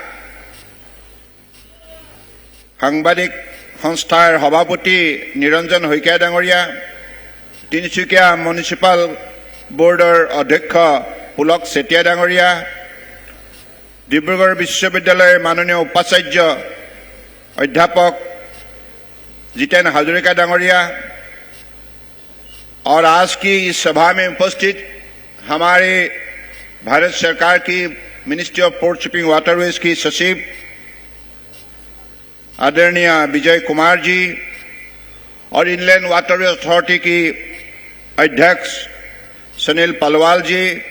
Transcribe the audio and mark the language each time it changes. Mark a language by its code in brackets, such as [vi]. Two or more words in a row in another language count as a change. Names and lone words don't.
[as] সাংবাদিক সংস্থাৰ সভাপতি নিৰঞ্জন শইকীয়া ডাঙৰীয়া, তিনিচুকীয়া মিউনিচিপাল বোৰ্ডৰ অধ্যক্ষ পুলক চেতিয়া ডাঙৰীয়া, ডিব্ৰুগড় বিশ্ববিদ্যালয়ৰ মাননীয় উপাচাৰ্য अध्यापक जितेन हाजरिका डांगरिया [hi] और आज की इस सभा में उपस्थित हमारे भारत सरकार की मिनिस्ट्री ऑफ पोर्ट शिपिंग वाटरवेज की सचिव आदरणीय विजय कुमार जी और इनलैंड वाटरवेज अथॉरिटी की अध्यक्ष सुनील पलवाल जी,